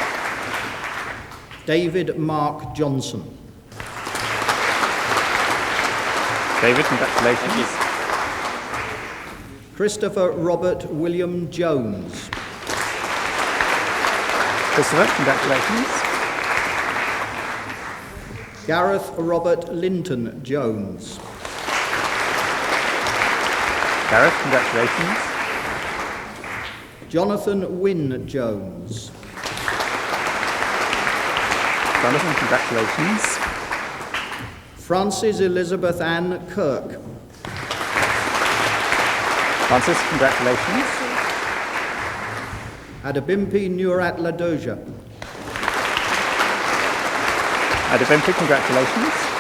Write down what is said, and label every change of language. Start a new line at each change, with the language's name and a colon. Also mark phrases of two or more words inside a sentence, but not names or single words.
English: David Mark Johnson. David, congratulations. Christopher Robert William Jones. Christopher, congratulations. Gareth Robert Linton Jones. Gareth, congratulations. Jonathan Wynne Jones. Jonathan, congratulations. Frances Elizabeth Ann Kirk. Francis, congratulations. Adabimpi Nurat Ladoja. Adabimpi, congratulations.